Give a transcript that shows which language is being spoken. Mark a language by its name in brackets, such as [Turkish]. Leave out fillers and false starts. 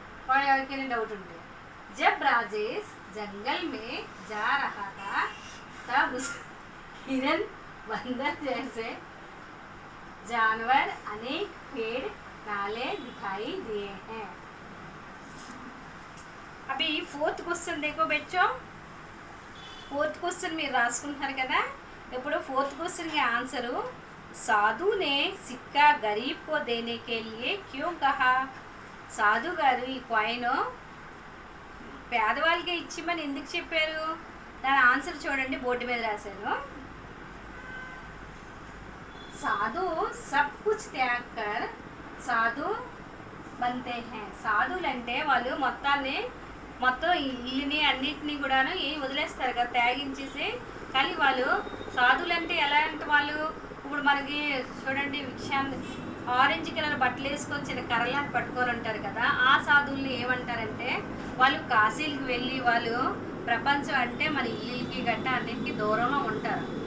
[Hindi] और [Telugu] ఎవరికైనా డౌట్ ఉంటే, [Hindi] जब राजेश जंगल में जा रहा था तब उस हिरन बंदर जैसे जानवर अनेक पेड़ नाले दिखाई दिए हैं. अभी फोर्थ क्वेश्चन देखो बच्चों. [Telugu] फोर्थ क्वेश्चन మీరు రాసుకుంటున్నారు కదా. ఇప్పుడు [Hindi] फोर्थ क्वेश्चन के आंसर, साधु ने सिक्का गरीब को देने के लिए क्यों कहा. [Telugu] సాధు గారు ఈ కాయిన్ పేదవాళ్ళకి ఇచ్చిమని ఎందుకు చెప్పారు. దాని ఆన్సర్ చూడండి, బోర్డు మీద రాశాను. [Hindi] సాధు सब कुछ त्याग कर సాధు बनते हैं. [Telugu] సాధులు అంటే వాళ్ళు మొత్తం ఇల్లుని అన్నిటినీ కూడాను వదిలేస్తారు కదా, త్యాగించేసి. కానీ వాళ్ళు సాధులు అంటే ఎలా అంటే వాళ్ళు ఇప్పుడు మనకి చూడండి ఆరెంజ్ కలర్ బట్టలు వేసుకొని చిన్న కర్రలాంటి పట్టుకొని ఉంటారు కదా, ఆ సాధువుల్ని ఏమంటారంటే వాళ్ళు కాశీలకు వెళ్ళి వాళ్ళు ప్రపంచం అంటే మన ఇల్లుకి గట్ట అన్నిటికీ దూరంలో ఉంటారు.